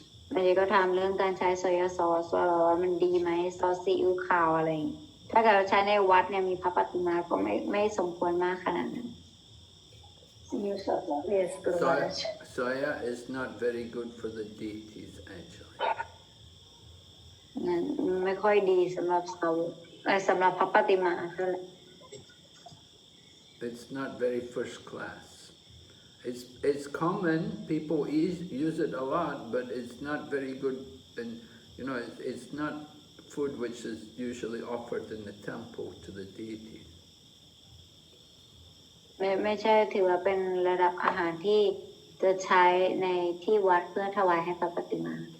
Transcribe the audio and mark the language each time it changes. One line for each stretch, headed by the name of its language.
Thai: เมื่อกี้ก็ถามเรื่องการใช้โซยาซอสว่ามันดีไหมซอสซีอิ๊วขาวอะไรอย่างงี้ถ้าเกิดเราใช้ในวัดเนี่ยมีพระปฏิมาก็ไม่สมควรมากขนาดนั้น
English: Yes, Guru Maharaj. Soya is not very good for the deities, actually.
Thai: นั่นไม่ค่อยดีสำหรับสำหรับพระปฏิมาเท่าไหร่
English: It's not very first class. It's common, people use it a lot, but it's not very good, and you know, it's not food which is usually offered in the temple to the deity.
Thai: ไม่ใช่ถือว่าเป็นระดับอาหารที่จะใช้ในที่วัดเพื่อถวายให้พระปฏิมา